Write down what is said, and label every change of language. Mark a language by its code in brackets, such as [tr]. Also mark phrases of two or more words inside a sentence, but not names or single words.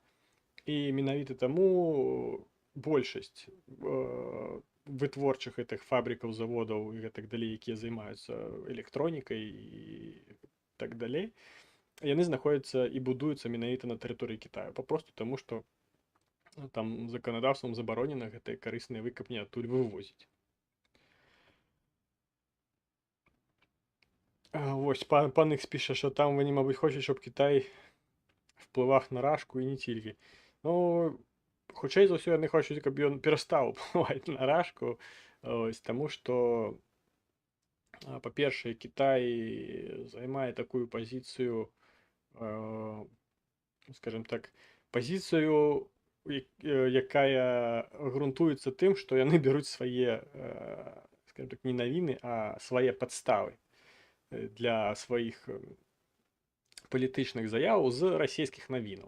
[be] І менавіта таму большасць вытворчых гэтых фабрыкаў, заводаў і гэтак далей, якія займаюцца электронікай і так далей, яны знаходзяцца і будуюцца менавіта на тэрыторыі Кітаю. Папросту таму, што там заканадаўствам забаронена гэтыя карысныя выкапні адтуль вывозіць. Вось, пан Ікс піша, што там [uk] вони, мабуть, хочуць, щоб Китай впливав на Рашку і не тільки. [be] Ну, хутчэй за ўсё яны хочуць, каб ён перастаў уплываць на Рашку, ось, таму што, па-першае, Кітай займае такую пазіцыю, скажем так, пазіцыю, якая грунтуецца тым, што яны бяруць свае, скажем так, не навіны, а свае падставы для сваіх палітычных заяў з расійскіх навінаў.